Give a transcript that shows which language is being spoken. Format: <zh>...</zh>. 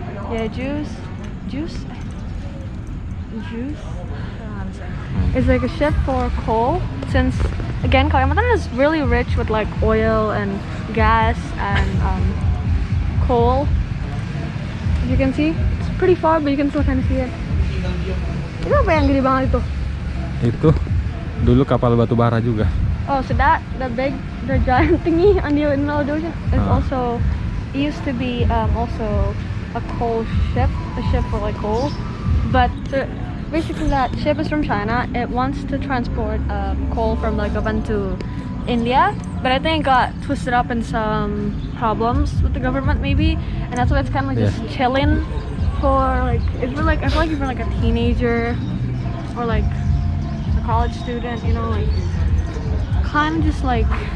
<en>Yeah, juice. I don't know how to say. It's like a ship for coal. Since again, Kalimantan is really rich with like oil and gas and coal. As you can see, it's pretty far, but you can still kind of see it.</en> <id>Itu apa yang gede banget itu? Itu dulu kapal batu bara juga.</id> <en>Oh, so the giant thingy on the middle of the ocean is also, it used to be also a coal ship, a ship for like coal, but basically that ship is from China. It wants to transport coal from like Japan to India, but I think it got twisted up in some problems with the government maybe, and that's why it's kind of like just chilling for like, if you're like, I feel like if you're like a teenager or like a college student, you know, like kind of just like,</en>